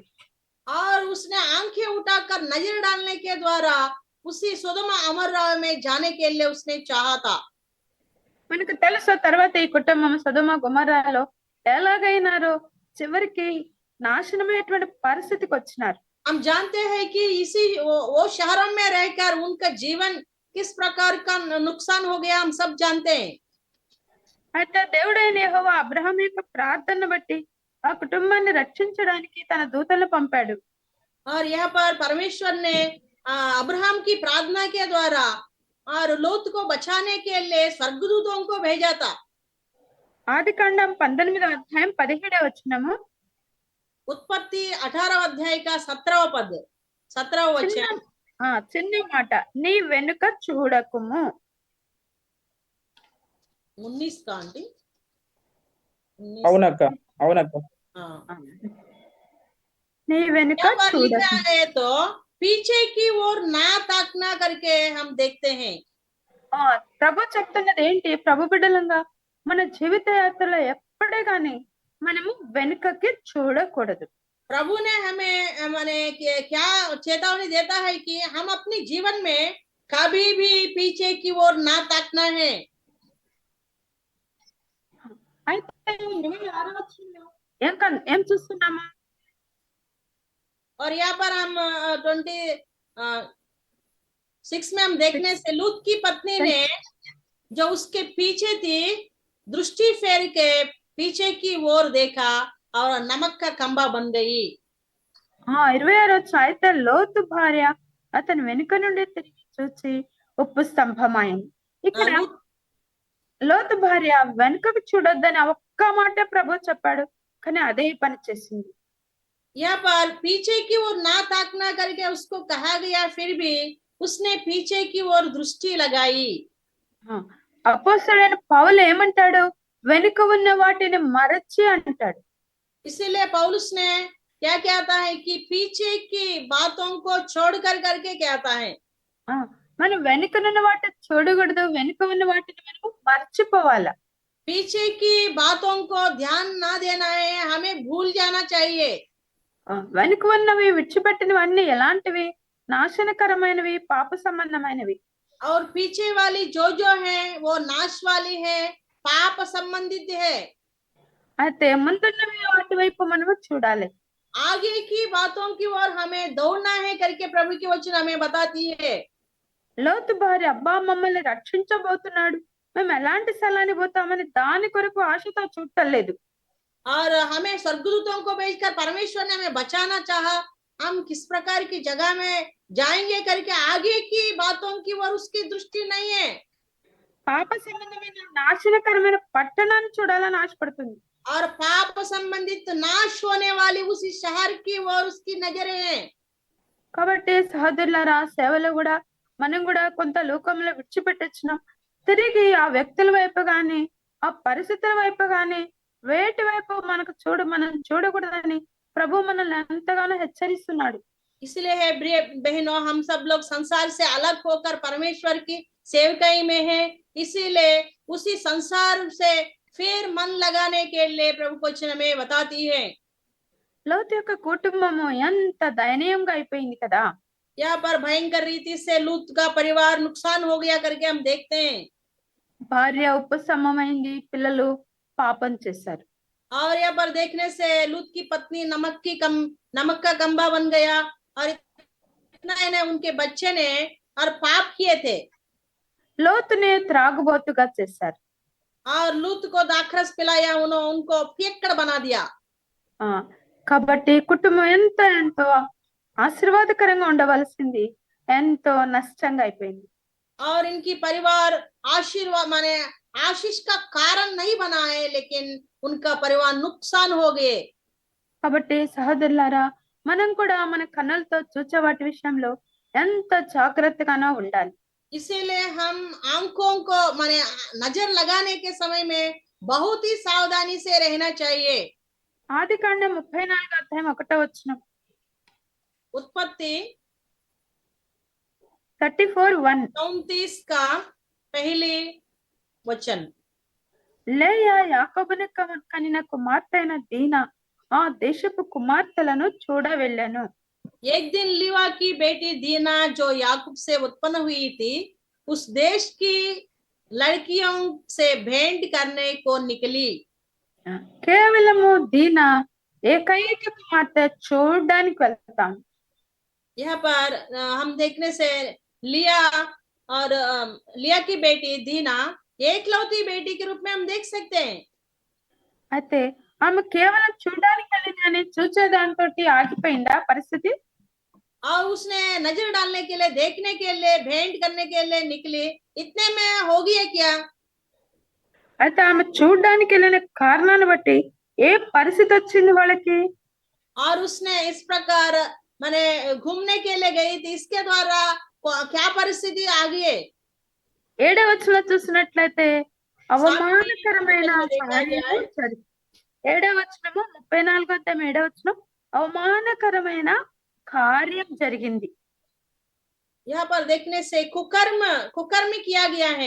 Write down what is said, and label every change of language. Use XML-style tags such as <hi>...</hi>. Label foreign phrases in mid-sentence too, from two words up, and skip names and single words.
<hi>और उसने आंखें उठाकर नजर डालने के द्वारा उसी सोदोमा अमर्रा में जाने के लिए उसने चाहा था।</hi> <te>మనకు తెలుసు తర్వాత ఈ కుటుంబం సొదొమ గొమొర్రాలో ఎలాగైనారో చివరికి నాశనమైనటువంటి పరిస్థితికి వచ్చినారు.</te> <hi>हम जानते हैं कि इसी वो शहरों में रहकर उनका जीवन किस प्रकार का नुकसान हो गया, हम सब जानते हैं।</hi> <te>అయితే దేవుడైన యెహోవా అబ్రహాం యొక్క ప్రార్థన బట్టి ఆ కుటుంబాన్ని రక్షించడానికి తన దూతలను పంపాడు.</te> <hi>और यहाँ पर परमेश्वर ने अब्राहम की प्रार्थना के द्वारा और लोत को बचाने के लिए स्वर्गदूतों को भेजा था।</hi> <te>ఆదికాండం 19వ అధ్యాయం 17వ వచనము</te> <hi>उत्पत्ति 18వ अध्याय का 17వ पद 17వ वचन</hi> <te>చిన్న మాట, నీ వెనుక చూడకుము.</te> <hi>19 का आंटी?</hi> <te>అవునక్క అవునక్క. నీ వెనుక</te> <hi>लिखा</hi> <te>చూడకుము.</te> <hi>है तो पीछे की ओर ना ताकना करके हम देखते हैं।</hi> <te>ప్రభు చెప్తున్నది ఏంటి? ప్రభు బిడ్డలంగా మన జీవిత యాత్రలో ఎప్పుడే గాని మనము వెనుకకి చూడకూడదు.</te> <hi>प्रभु ने हमें माने क्या चेतावनी देता है कि हम अपने जीवन में कभी भी पीछे की ओर ना ताकना है।</hi> <te>అయితే 26వ వచనంలో ఏం చూస్తున్నాము?</te> <hi>और यहाँ पर हम 26 में हम देखने से लूत की पत्नी ने जो उसके पीछे थी दृष्टि फेर के पीछे की ओर देखा और नमक का खंबा बन गई।</hi> <te>26వ వచనం, అయితే లోతు భార్య అతని వెనుక నుండి తిరిగి చూచి ఉప్పు స్తంభమైంది. ఇక్కడ లోతు భార్య వెనుకకు చూడొద్దని ఒక్క మాట ప్రభు చెప్పాడు, కానీ అదే పని చేసింది.</te> <hi>यहाँ पर पीछे की ओर ना ताकना करके उसको कहा गया, फिर भी उसने पीछे की ओर दृष्टि लगाई।</hi> <te>అపోస్తలుడైన పౌలు ఏమంటాడు? వెనుక ఉన్న వాటిని మరచి అంటాడు.</te> <hi>इसीलिए पौलुस ने क्या कहता है कि पीछे की बातों को छोड़ कर करके कहता है,</hi> <te>ఆ మనం వెనుకనున్న వాటిని చూడకూడదు, వెనుక ఉన్న వాటిని మనము మర్చిపోవాలా.</te> <hi>पीछे की बातों को ध्यान ना देना है, हमें भूल जाना चाहिए।</hi> <te>వెనుక ఉన్నవి విడిచిపెట్టినవన్నీ ఎలాంటివి? నాశనకరమైనవి, పాప సంబంధమైనవి.</te> <hi>और पीछे वाली जो है वो नाश वाली है, पाप संबंधित है।</hi> <te>అయితే ముందున్నవి వాటి వైపు మనము చూడాలి.</te> <hi>आगे की बातों की ओर हमें दौड़ना है करके प्रभु की वचन हमें बताती है।</hi> <te>లోతు భార్య, అబ్బా మమ్మల్ని రక్షించబోతున్నాడు, మేము ఎలాంటి స్థలానికి పోతామని దాని కొరకు ఆశతో చూడలేదు.</te> <hi>और हमें स्वर्गदूतों को भेजकर परमेश्वर ने हमें बचाना चाहा, हम किस प्रकार की जगह में जाएंगे करके आगे की बातों की ओर उसकी दृष्टि नहीं है।</hi> <te>పాప సంబంధమైన నాశనకరమైన పట్టణాన్ని చూడాలని ఆశపడుతుంది.</te> <hi>और पाप संबंधित नाश होने वाली उसी शहर की ओर उसकी नजरें हैं।</hi> <te>కాబట్టి సహోదరులారా, సేవలో కూడా మనం కూడా కొంత లోకంలో విడిచిపెట్టొచ్చినాం. తిరిగి ఆ వ్యక్తుల వైపు గాని, ఆ పరిస్థితుల వైపు గాని, వేటి వైపు మనం చూడకూడదని ప్రభు మనల్ని ఎంతగానో హెచ్చరిస్తున్నాడు.</te> <hi>इसलिए है प्रिय बहनों, हम सब लोग संसार से अलग होकर परमेश्वर की सेवकाई में है, इसीलिए उसी संसार से फिर मन लगाने के लिए प्रभु वचन हमें बताती है।</hi> <te>లోతు యొక్క కుటుంబము ఎంత దయనీయంగా అయిపోయింది కదా.</te> <hi>यहाँ पर भयंकर रीति से लूत का परिवार नुकसान हो गया करके हम देखते हैं।</hi> <te>భార్య ఉపశమమైంది, పిల్లలు పాపం చేశారు.</te> <hi>और यहाँ पर देखने से लूत की पत्नी नमक का कंबा बन गया, और इतना है उनके बच्चे ने और पाप किए थे।</hi> <te>లోతుని త్రాగుబోతుగా చేశారు.</te> <hi>और लूत को दाखरस पिलाया, उनको पियक्कड़ बना दिया।</hi> <te>కాబట్టి కుటుంబం ఎంతో ఆశీర్వాదకరంగా ఉండవలసింది ఎంతో నష్టంగా అయిపోయింది.</te> <hi>और इनकी परिवार आशीर्वाद माने आशीष का कारण नहीं बना है, लेकिन उनका परिवार नुकसान हो गए।</hi> <te>కాబట్టి సహోదరులారా, మనం కూడా మన కన్నులతో చూచే వాటి విషయంలో ఎంత జాగ్రత్తగానో ఉండాలి.</te> <hi>इसीलिए हम आंखों को माने नजर लगाने के समय में बहुत ही सावधानी से रहना चाहिए।</hi> <te>ఆదికాండం 34:1</te> <hi>उत्पत्ति 34:1 34 का पहली वचन।</hi> <te>లేయా యాకోబును కనిన కుమార్తె అయిన దీనా ఆ దేశపు కుమార్తెలను చూడ వెళ్ళాను.</te> <hi>एक दिन लिवा की बेटी दीना जो याकूब से उत्पन्न हुई थी, उस देश की लड़कियों से भेंट करने को निकली।</hi> <te>కేవలము దీనా ఏకైక కుమార్తె చూడడానికి వెళ్తాం.</te> <hi>यहाँ पर हम देखने से लिया और लिया की बेटी दीना एकलौती बेटी के रूप में हम देख सकते हैं।</hi> <te>అయితే ఆమె కేవలం చూడడానికి వెళ్ళిందని చూసే దాంతో ఆగిపోయిందా పరిస్థితి?</te> <hi>और उसने नजर डालने के लिए, देखने के लिए, भेंट करने के लिए निकली, इतने में हो गया क्या?</hi> <te>అయితే ఆమె చూడడానికి వెళ్ళిన కారణాన్ని బట్టి ఏ పరిస్థితి వచ్చింది వాళ్ళకి?</te> <hi>और उसने इस प्रकार माने घूमने के लिए गई थी, इसके द्वारा क्या परिस्थिति आ गई?</hi> <te>7వ వచనంలో చూసినట్లయితే అవమానకరమైన కార్యము 7వ వచనము 34 వచనం అవమానకరమైన కార్యం జరిగింది.</te> <hi>यहाँ पर देखने से कुकर्म किया गया है।</hi>